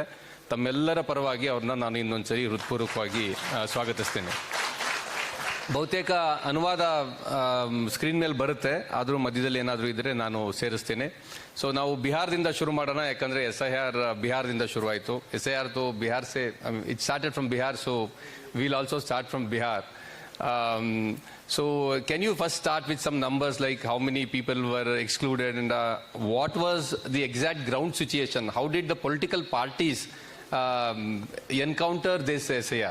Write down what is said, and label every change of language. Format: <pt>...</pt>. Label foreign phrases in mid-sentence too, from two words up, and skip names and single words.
<kn>ತಮ್ಮೆಲ್ಲರ ಪರವಾಗಿ ಅವ್ರನ್ನ ನಾನು ಇನ್ನೊಂದ್ಸರಿ ಹೃತ್ಪೂರ್ವಕವಾಗಿ ಸ್ವಾಗತಿಸ್ತೇನೆ. ಬಹುತೇಕ ಅನುವಾದ ಸ್ಕ್ರೀನ್ ಮೇಲೆ ಬರುತ್ತೆ, ಆದರೂ ಮಧ್ಯದಲ್ಲಿ ಏನಾದರೂ ಇದ್ರೆ ನಾನು ಸೇರಿಸ್ತೇನೆ. ಸೊ ನಾವು ಬಿಹಾರದಿಂದ ಶುರು ಮಾಡೋಣ, ಯಾಕಂದ್ರೆ SIR ಬಿಹಾರದಿಂದ ಶುರುವಾಯಿತು.</kn> <en>SIR</en> <hi>तो बिहार से</hi> <en>it started from Bihar, so we'll also start from Bihar. So can you first start with some numbers, like how many people were excluded and what was the exact ground situation? How did the political parties encounter this SIR?</en>